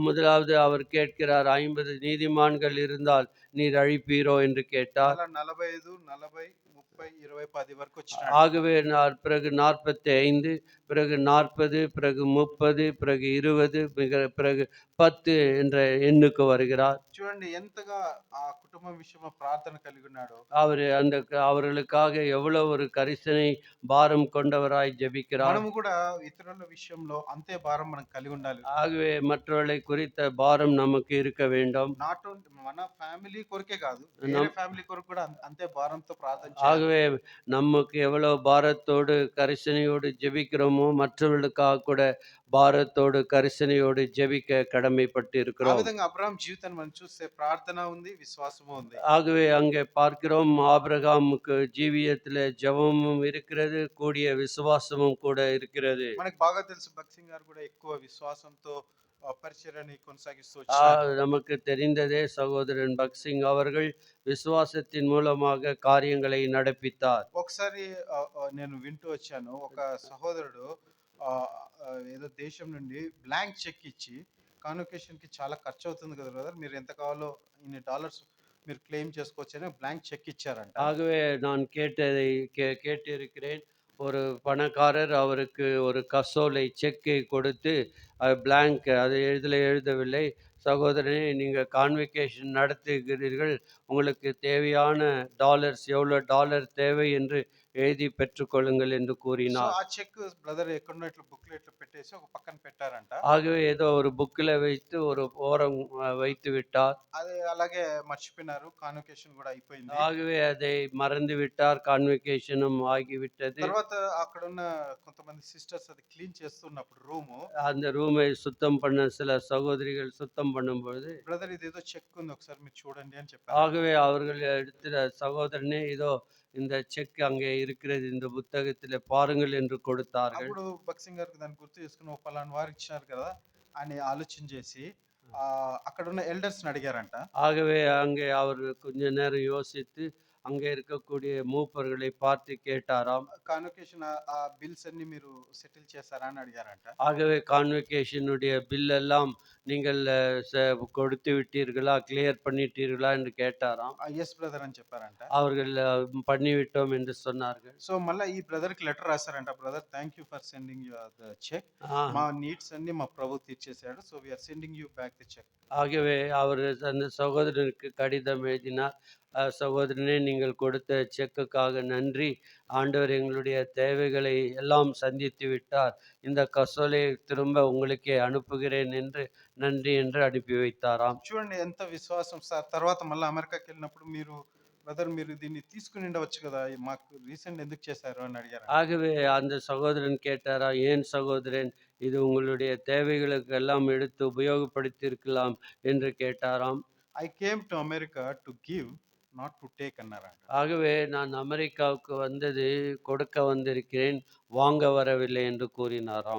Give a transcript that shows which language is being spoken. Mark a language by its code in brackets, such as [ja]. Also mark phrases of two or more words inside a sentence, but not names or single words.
[ta] முதலாவது அவர் கேட்கிறார், 50 நீதிமான்கள் இருந்தால் நீர் அழிப்பீரோ என்று கேட்டார். [te] అలా 45, 40, 30, 20, 10 వరకు వచ్చినాడు. [ta] ஆகவே பிறகு 45, பிறகு 40, பிறகு 30, பிறகு 20, பிறகு 10 என்ற எண்ணுக்கு வருகிறார். [te] చూడండి ఎంతగా ఆ కుటుంబం విషయంలో ప్రార్థన కలిగి ఉన్నాడో. [ta] அவர்களுக்காக எவ்வளவு ஒரு கரிசனை பாரம் கொண்டவராய் ஜெபிக்கிறார். [te] మనము కూడా ఇతరుల విషయంలో అంతే భారం మనం కలిగి ఉండాలి. [ta] ஆகவே மற்றவர்களை குறித்த பாரம் நமக்கு இருக்க வேண்டும். [en] not only [te] మన ఫ్యామిలీ కొరకే కాదు, వేరే ఫ్యామిలీ కొరకు కూడా అంతే భారంతో ప్రార్థన చేయాలి. [ta] ஆகவே நமக்கு எவ்வளவு பாரத்தோடு கரிசனையோடு ஜெபிக்கிறோமோ, மற்றவர்களுக்காக கூட பாரத்தோடு கரிசனையோடு ஜெபிக்க கடமைப்பட்டு [te] ఆ [ta] இருக்கிறோம். [te] విధంగా అబ్రహాం జీవితాన్ని మనం చూస్తే ప్రార్థన ఉంది, విశ్వాసము ఉంది. [ta] ஆகவே அங்கே பார்க்கிறோம், ஆபிரகாமுக்கு ஜீவியத்திலே ஜெபமும் இருக்கிறது, கூடிய விசுவாசமும் கூட இருக்கிறது. [te] మనకు బాగా తెలుసు భక్త్ సింగ్ గారు కూడా ఎక్కువ విశ్వాసంతో పరిచర్యని కొనసాగిస్తూ వచ్చారు. [ta] நமக்கு தெரிந்ததே சகோதரன் பக்சிங் அவர்கள் விசுவாசத்தின் மூலமாக காரியங்களை நடப்பித்தார். [te] ఒకసారి నేను వింటూ వచ్చాను, ఒక సహోదరుడు ఏదో దేశం నుండి [en] blank check [te] ఇచ్చి కాన్వకేషన్ కి చాలా ఖర్చు అవుతుంది కదా బ్రదర్, మీరు ఎంత కావాలో ఇన్ని డాలర్స్ మీరు క్లెయిమ్ చేసుకోవచ్చని [en] blank check [te] ఇచ్చారంట. [ta] ஆகவே நான் கேட்டிருக்கிறேன். ஒரு பணக்காரர் அவருக்கு ஒரு கசோலை செக்கை கொடுத்து, பிளாங்க் அது எழுதவில்லை. சகோதரனே, நீங்க கான்வெகேஷன் நடத்துகிறீர்கள். உங்களுக்கு தேவையான டாலர்ஸ் எவ்வளோ டாலர் தேவை என்று எழுதி பெற்றுக்கொள்ளுங்கள் என்று [te] సో [ta] கூறினார். [te] ఆ చెక్ బ్రదర్ ఎక్కడో ఇట్లా బుక్లెట్లో పెట్టేసి ఒక పక్కన పెట్టారంట. [ta] ஆகவே ஏதோ ஒரு புக்கில் வைத்து ஒரு ஓரம் வைத்து விட்டார். [te] అది అలాగే మర్చిపోయినారు, కాన్వకేషన్ కూడా అయిపోయింది. [ta] ஆகவே அதை மறந்து விட்டார். கான்வெகேஷனும் ஆகிவிட்டது. [te] తర్వాత అక్కడ ఉన్న కొంతమంది సిస్టర్స్ అది క్లీన్ చేస్తున్నప్పుడు రూము, [ta] அந்த రూமை சுத்தம் பண்ண சில சகோதரிகள் சுத்தம் பண்ணும்பொழுது, [te] బ్రదర్ ఇదేదో చెక్ ఉంది ఒకసారి మీరు చూడండి అని చెప్పారు. [ta] ஆகவே அவர்கள் எடுத்த சகோதரனே, இதோ இந்த செக் அங்கே இருக்கிறது, இந்த புத்தகத்தில் பாருங்கள் என்று கொடுத்தார்கள். [te] అప్పుడు భక్త్ సింగ్ గారికి దాన్ని గుర్తు చేసుకుని ఒక పలానా వారికి ఇచ్చినారు కదా అని ఆలోచన చేసి అక్కడ ఉన్న ఎల్డర్స్ అడిగారంట. [ta] ஆகவே அங்கே அவர் கொஞ்ச நேரம் யோசித்து அங்கே இருக்கக்கூடிய மூப்பர்களை பார்த்து கேட்டாராம். [te] కాన్వకేషన్ ఆ బిల్స్ అన్ని మీరు సెటిల్ చేశారా అని అడిగారంట. [ta] ஆகவே கான்வெகேஷனுடைய பில் எல்லாம் நீங்கள் கொடுத்து விட்டீர்களா, கிளியர் பண்ணிட்டீர்களா என்று கேட்டாராம். [te] ఎస్ బ్రదర్ అని చెప్పారంట. [ta] அவர்கள் பண்ணிவிட்டோம் என்று சொன்னார்கள். [te] సో మళ్ళీ ఈ బ్రదర్ కి లెటర్ రాశారంట, [en] brother thank you for sending you the check, ஆ, [te] మా నీడ్స్ అన్ని మా ప్రభు తీర్చేశాడు, [en] so we are sending you back the check. [ta] ஆகவே அவர் அந்த சகோதரனுக்கு கடிதம் எழுதினார். சகோதரனே, நீங்கள் கொடுத்த செக்குக்காக நன்றி. ஆண்டவர் எங்களுடைய தேவைகளை எல்லாம் சந்தித்து விட்டார். இந்த கசோலையை திரும்ப உங்களுக்கே அனுப்புகிறேன் என்று நன்றி என்று அனுப்பி வைத்தாராம். [te] చూడండి ఎంత విశ్వాసం సార్. తర్వాత మళ్ళా అమెరికాకెళ్ళినప్పుడు మీరు బ్రదర్ మీరు దీన్ని తీసుకొనిండవచ్చు గదా! మాకు రీసెండ్ ఎందుకు చేశారు అని అడిగారంట. [ta] ஆகவே அந்த சகோதரன் கேட்டாராம், "ஏன் சகோதரன், இது உங்களுடைய தேவைகளுக்கு எல்லாம் எடுத்து உபயோகப்படுத்தியிருக்கலாம்" என்று கேட்டாராம். [en] I came to America to give not to take అన్నారంట. [ta] ஆகவே நான் அமெரிக்காவுக்கு வந்தது கொடுக்க வந்திருக்கிறேன், வாங்க வரவில்லை என்று கூறினாராம்.